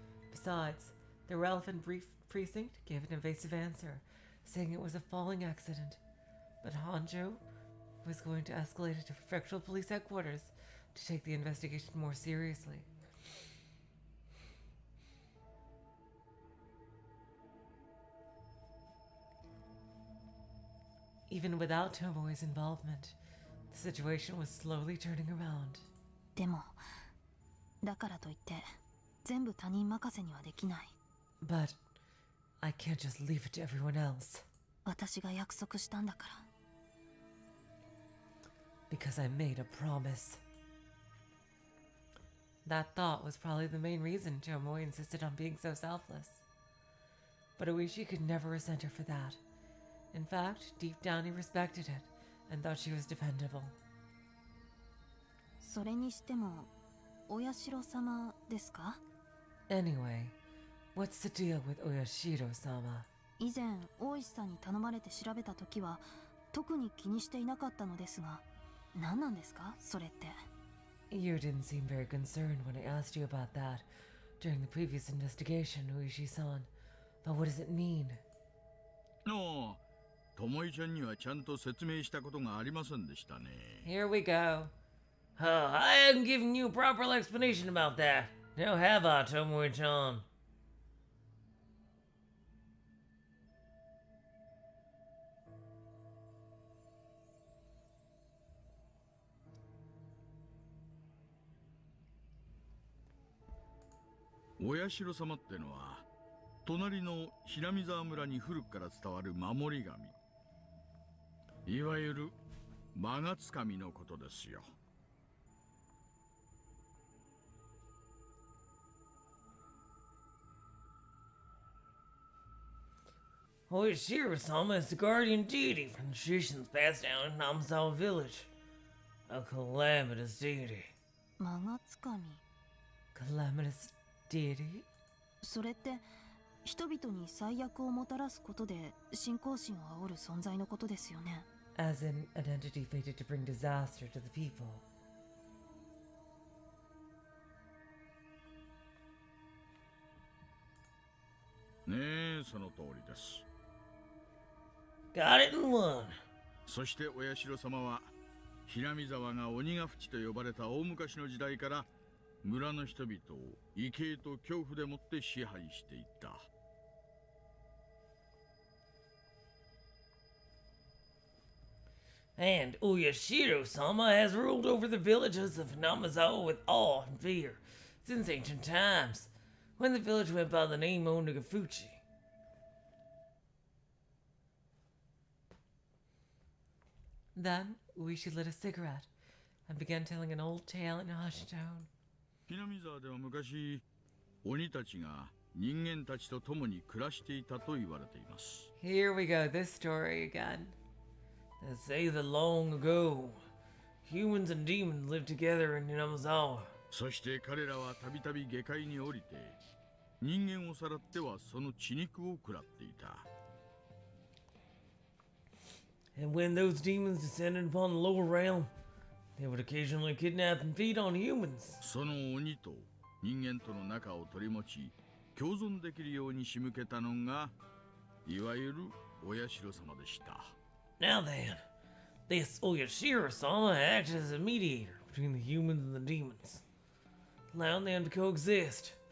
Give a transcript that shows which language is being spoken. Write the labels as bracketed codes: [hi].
[en] Besides, the relevant precinct gave an evasive answer, saying it was a falling accident, but Hanjo was going to escalate it to prefectural police headquarters to take the investigation more seriously. Even without Tomoe's involvement, the situation was slowly turning around. [ja] でもだからといって全部他人任せにはできない。 [en] But I can't just leave it to everyone else. [ja] 私が約束したんだから。 [en] Because I made a promise. That thought was probably the main reason Tomoe insisted on being so selfless. But Oishi could never resent her for that. In fact, deep down he respected it and thought she was dependable. [ja] それにしてもお社様ですか？ [en] Anyway, what's the deal with Oyashiro-sama? [ja] 以前大石さんに頼まれて調べた時は特に気にしていなかったのですが、何なんですかそれって？ [en] You didn't seem very concerned when I asked you about that during the previous investigation, Oishi-san. But what does it mean? [ja] ああ、ともいちゃんにはちゃんと説明したことがありませんでしたね。 [en] Here we go. I hadn't given you a proper explanation about that. Now have I, Tomoe-chan? [ja] 「お社様」ってのは隣の平見沢村に古くから伝わる守り神、いわゆる魔がつかみのことですよ。 [en] Oishiro-sama is the guardian deity from the traditions passed down in Namazawa village. A calamitous deity. [ja] 魔がつかみ。 [en] Calamitous deity? [ja] それって人々に最悪をもたらすことで信仰心を煽る存在のことですよね。 [en] As in an entity fated to bring disaster to the people. [ja] ねえ、その通りです。 [en] Got it in one. [ja] そしてお社様は平見沢が鬼ヶ淵と呼ばれた大昔の時代から村の人々を畏敬と恐怖でもって支配していった。 [en] And Oyashiro-sama has ruled over the villages of Namazawa with awe and fear since ancient times, when the village went by the name Onagafuchi. Then Uishi lit a cigarette and began telling an old tale in a hushed tone. [ja] 平見沢では昔鬼たちが人間たちと共に暮らしていたと言われています。 [en] Here we go, this story again. They say that long ago, humans and demons live together in Namazawa. [ja] そして彼らはたびたび下界に降りて人間をさらってはその血肉を食らっていた。 [en] And when those demons descended upon the lower realm, they would occasionally kidnap and feed on humans. [ja] その鬼と人間との仲を取り持ち共存できるように仕向けたのがいわゆるお社様でした。 [en] Now then, this Oyashiro-sama acted as a mediator between the humans and the demons, allowing them to coexist.